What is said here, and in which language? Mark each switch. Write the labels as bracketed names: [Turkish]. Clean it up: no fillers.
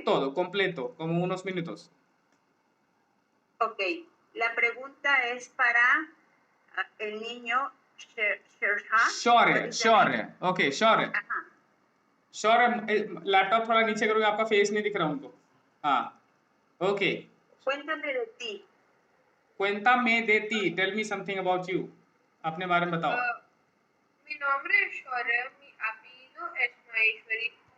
[Spanish] todo, completo, como unos minutos. Ok, la pregunta es para el niño Sherha. [Hindi] शौर्य okay शौर्य Ajá. शौर्य laptop थोड़ा नीचे करोगे आपका face नहीं दिख रहा उनको हाँ okay [Spanish] Cuéntame de ti. cuéntame de ti [English] tell me something about you [Hindi] अपने बारे में बताओ [Spanish] Mi nombre es Shorya, mi apellido es Maheshwari.